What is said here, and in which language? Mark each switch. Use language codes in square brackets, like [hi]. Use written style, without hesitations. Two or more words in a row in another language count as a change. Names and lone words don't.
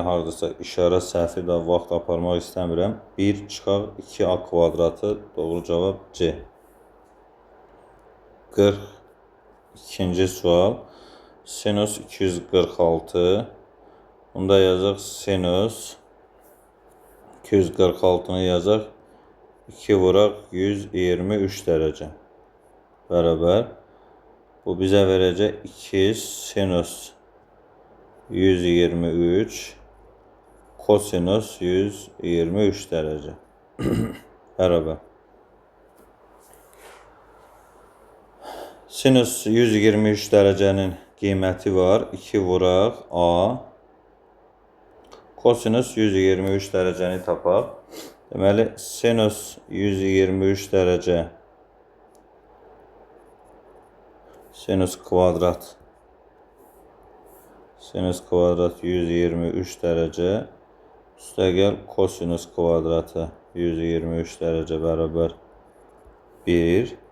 [az] Hardasa işarə səhvi də vaxt aparmaq istəmirəm. 1 çıxaq 2 A kvadratı doğru cavab C. 42. sual. Sinüs 246. Bunda yazaq sinüs 246'nı yazaq 2 vuraq 123 derece. Beraber bu bizə verəcək 2 sinüs 123 kosinüs 123 derece. Beraber. Sinüs 123 derecenin qiyməti var. 2 vuraq A. Kosinüs 123 dereceni tapaq. Deməli sinüs 123 derece sinüs kvadrat 123 derece üstə gəl kosinüs kvadratı 123 derece beraber 1.